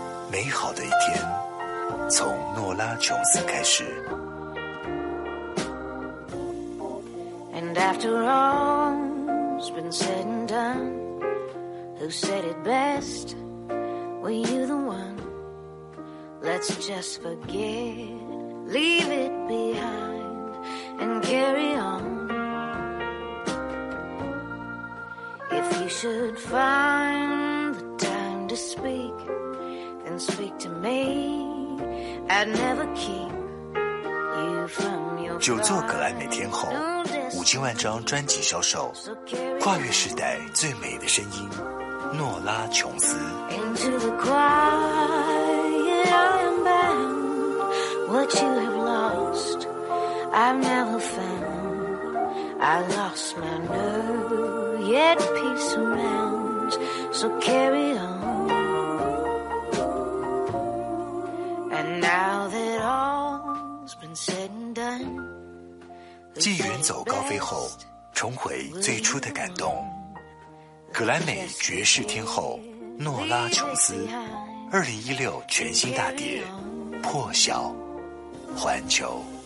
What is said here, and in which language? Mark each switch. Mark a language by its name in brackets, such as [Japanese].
[Chinese] 美好的一天从诺拉琼斯开始。 [English] And after all's been said and done, who said it best? Were you the one? Let's just forget, leave it behind and carry on. If you should find the time to speak, then speak to me. I'd never keep you from your heart. [Chinese] 久坐格莱美天后，5000万张专辑销售，跨越时代最美的声音，诺拉琼斯。 [English] Into the quiet, I am bound. What you have lost, I've never found. I lost my nerve, yet peace around. So carry on. And now that all's been said and done. [Chinese] 继远走高飞后，重回最初的感动。格莱美爵士天后诺拉琼斯，2016全新大碟《破晓》，环球。